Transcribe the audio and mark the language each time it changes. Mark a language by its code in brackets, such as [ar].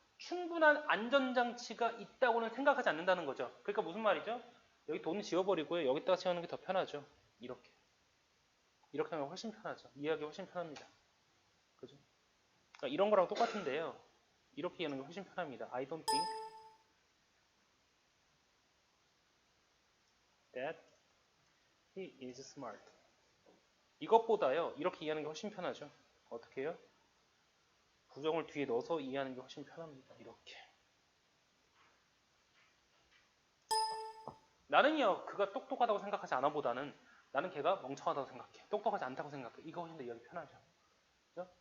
[ko] 충분한 안전장치가 있다고는 생각하지 않는다는 거죠. 그러니까 무슨 말이죠? 여기 돈을 지워버리고요. 여기다가 채우는 게 더 편하죠. 이렇게. 이렇게 하면 훨씬 편하죠. 이해하기 훨씬 편합니다. 그죠? 그러니까 이런 거랑 똑같은데요. 이렇게 이해하는 게 훨씬 편합니다. [en] I don't think that he is smart. [ko] 이것보다요. 이렇게 이해하는 게 훨씬 편하죠. 어떻게 해요? 부정을 뒤에 넣어서 이해하는 게 훨씬 편합니다. 이렇게. 나는요. 그가 똑똑하다고 생각하지 않아 보다는 나는 걔가 멍청하다고 생각해. 똑똑하지 않다고 생각해. 이거 훨씬 더 이해하기 편하죠. 그죠?